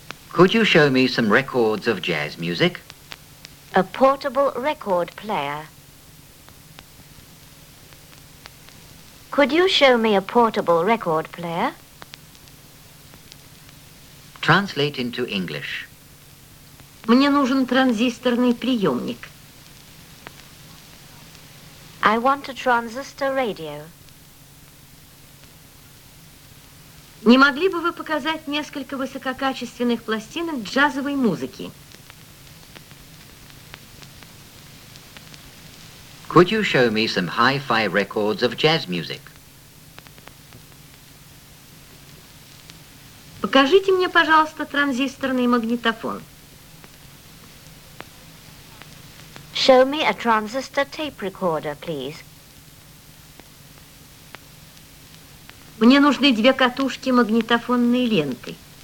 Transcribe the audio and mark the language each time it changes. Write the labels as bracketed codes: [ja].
[en] Could you show me some records of jazz music? A portable record player. Could you show me a portable record player? Translate into English. [ru] Мне нужен транзисторный приемник. [en] I want a transistor radio. [ru] Не могли бы вы показать несколько высококачественных пластинок джазовой музыки? [en] Could you show me some hi-fi records of jazz music? [ru] Покажите мне, пожалуйста, транзисторный магнитофон. [en] Show me a transistor tape recorder, please. [ru] Мне нужны две катушки магнитофонной ленты.